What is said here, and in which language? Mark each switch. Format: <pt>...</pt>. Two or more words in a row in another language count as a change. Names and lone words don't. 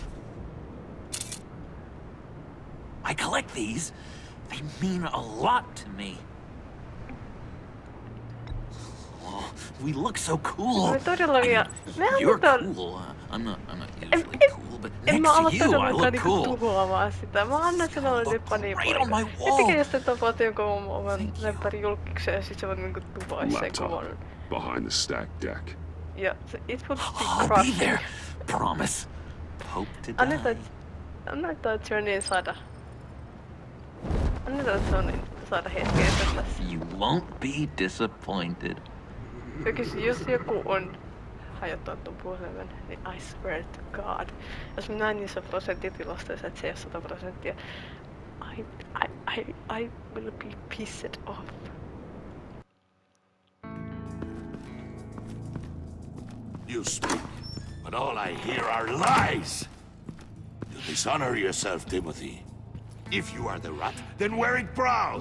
<en>I collect these. They mean a lot to me. Oh, we look so cool.</en> <fi>Me todellakin... Me</fi> <en>You're</en> <fi>annetaan...</fi> <en>cool. I'm not usually cool, but</en> <fi>En</fi> <en>next</en> <fi>mä ala</fi> <en>to you, I</en> <fi>todellakaan</fi> <en>look</en> <fi>niinku</fi> <en>cool.</en> <fi>tuhoamaan sitä. Mä annan sinulle</fi> <en>Look</en> <fi>nyt</fi> <en>great on my</en> <fi>Fanipoika.</fi> <en>wall.</en> <fi>Ettekä jos te tapaatte jonkun oman</fi> <en>Thank you.</en> <fi>lempäri julkikseen ja sit sä voit niinku tuhoa sen kuvan.</fi> <en>Laptop behind the stack deck. Ja it would be I'll be crushing. there. Promise. Hope to die.</en> <fi>Annetaan Johnny saada... Annetaan Johnny saada hetken tässä.</fi> <en>You won't be disappointed.</en> <fi>Jos joku on hajottanut ton puhelimen, niin</fi> <en>I swear to God.</en> <fi>Jos mä näin niissä prosenttitilastoissa, että se ei ole 100%,</fi> <en>I will be pissed off. You speak, but all I hear are lies. You dishonor yourself, Timothy. If you are the rat, then wear it proud.</en>